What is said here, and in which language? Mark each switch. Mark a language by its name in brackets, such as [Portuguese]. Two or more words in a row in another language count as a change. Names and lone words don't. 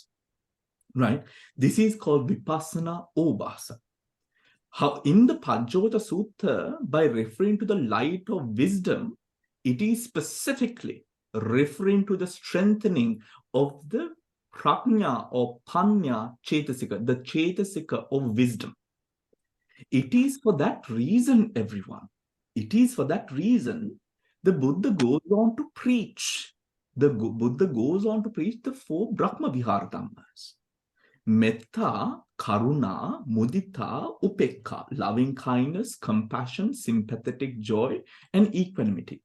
[English] Right? This is called [Pali] Vipassana Obasa. [English] How in the Pajjota Sutta, by referring to the light of wisdom, it is specifically referring to the strengthening of the prajna or [Pali] panya chetasika, [English] the chetasika of wisdom. It is for that reason, everyone. It is for that reason the Buddha goes on to preach. The Buddha goes on to preach the 4 [Pali] Brahma Vihara Dhammas. Metta, Karuna, Mudita, Upekka, [English] loving kindness, compassion, sympathetic joy, and equanimity.